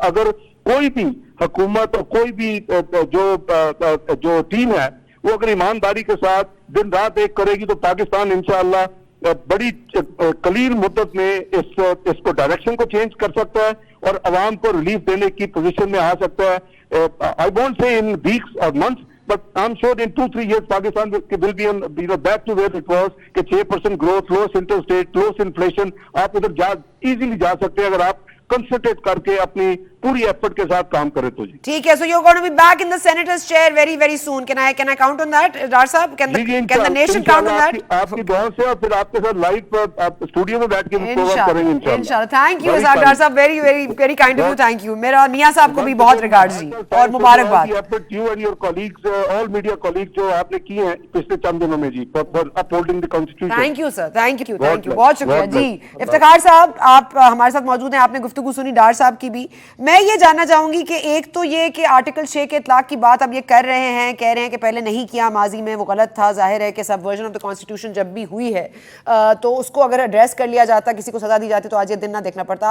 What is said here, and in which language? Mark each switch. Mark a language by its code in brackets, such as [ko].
[ur] اگر کوئی بھی حکومت اور کوئی بھی جو ٹیم ہے وہ اگر ایمانداری کے ساتھ دن رات ایک کرے گی تو پاکستان انشاءاللہ بڑی قلیل مدت میں اس کو ڈائریکشن کو چینج کر سکتا ہے اور عوام کو ریلیف دینے کی پوزیشن میں آ سکتا ہے. [en] I won't say in weeks or months, but I'm sure in 2-3 years Pakistan will be back to where it was, کہ 6% growth, lowest interest rate, lowest inflation. [ur] آپ ادھر ایزیلی جا سکتے ہیں اگر آپ کنسنٹریٹ کر کے اپنی پوری ایفرٹ کے ساتھ کام کرے تو. جی ٹھیک ہے. [en] So you're going to be back in the senator's chair very soon. Can I count on that, Dar Sahab? Can the nation count on that? [ur] آپ کی دعاؤں سے, اور پھر آپ کے ساتھ لائیو اسٹوڈیو میں بیٹھ کے پروگرام کریں گے انشاءاللہ. [en] Thank you Dar Sahab, very kind of you. Thank you. [ur] میرا میاں صاحب کو بھی بہت ریگارڈز جی, اور مبارکباد. [en] You and your colleagues, all media colleagues [ur] جو آپ نے کیے ہیں پچھلے چند دنوں میں جی, [en] for upholding the constitution. Thank you sir, thank you [ur] بہت شکریہ جی. افتخار صاحب آپ ہمارے ساتھ موجود ہیں, آپ نے گفتگو سنی ڈار صاحب کی بھی. میں یہ جاننا چاہوں گی کہ ایک تو یہ کہ آرٹیکل 6 کے اطلاق کی بات اب یہ کر رہے ہیں, کہہ رہے ہیں کہ پہلے نہیں کیا, ماضی میں وہ غلط تھا. ظاہر ہے کہ [en] سب version of the constitution [ur] جب بھی ہوئی ہے تو اس کو اگر ایڈریس کر لیا جاتا, کسی کو سزا دی جاتی تو آج یہ دن نہ دیکھنا پڑتا.